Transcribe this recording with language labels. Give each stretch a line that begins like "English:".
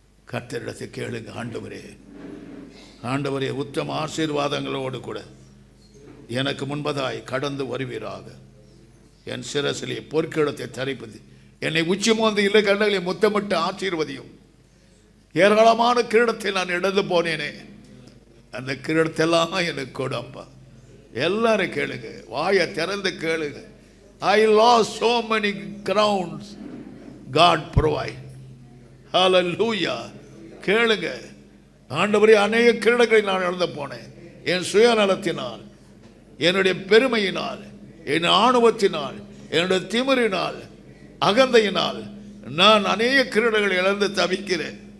Tamil: கர்த்தரிடத்தை கேளுங்க. ஆண்டவரே, ஆண்டவரே, உத்தம ஆசீர்வாதங்களோடு கூட எனக்கு முன்பதாய் கடந்து வருவீராக. என் சிரசிலே பொற்கிடத்தை தரிப்பது, என்னை உச்சி மோந்து இல்லை கண்களை முத்தமிட்டு ஆசீர்வதியும். ஏராளமான கிரீடத்தை நான் இழந்து போனேனே, அந்த கிரீடத்தெல்லாம் எனக்கு கொடுப்பா. எல்லாரும் கேளுங்க, வாயை திறந்து கேளுங்க.
English: I lost so many crowns, God provide.
Tamil: Hallelujah. கேளுங்க. ஆண்டவரே, அநேக கிரீடங்களை நான் இழந்து போனேன். என் சுயநலத்தினால், என்னுடைய பெருமையினால், என் ஆணவத்தினால், என்னுடைய திமிரினால், அகந்தையினால் நான் அநேக கிரீடங்களை இழந்து தவிக்கிறேன்.